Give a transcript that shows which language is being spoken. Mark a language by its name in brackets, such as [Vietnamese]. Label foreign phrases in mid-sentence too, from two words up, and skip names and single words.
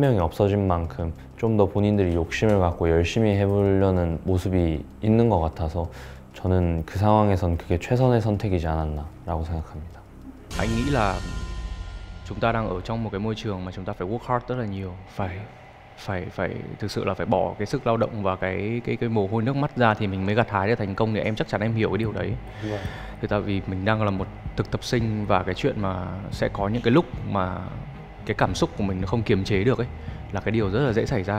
[Korean] 명이 없어진 만큼 좀 더 본인들이 욕심을 갖고 열심히 해보려는 모습이 있는 것 같아서 저는 그 상황에선 그게 최선의 선택이지 않았나라고 생각합니다. [Vietnamese] Anh nghĩ là chúng ta đang ở trong một cái môi trường mà chúng ta phải [English] work hard [Vietnamese] rất là nhiều, phải thực sự là phải bỏ cái sức lao động và cái mồ hôi nước mắt ra thì mình mới gặt hái được thành công. Thì em chắc chắn em hiểu cái điều đấy. Thì tại vì mình đang là một thực tập sinh và cái chuyện mà sẽ có những cái lúc mà cái cảm xúc của mình nó không kiềm chế được ấy là cái điều rất là dễ xảy ra.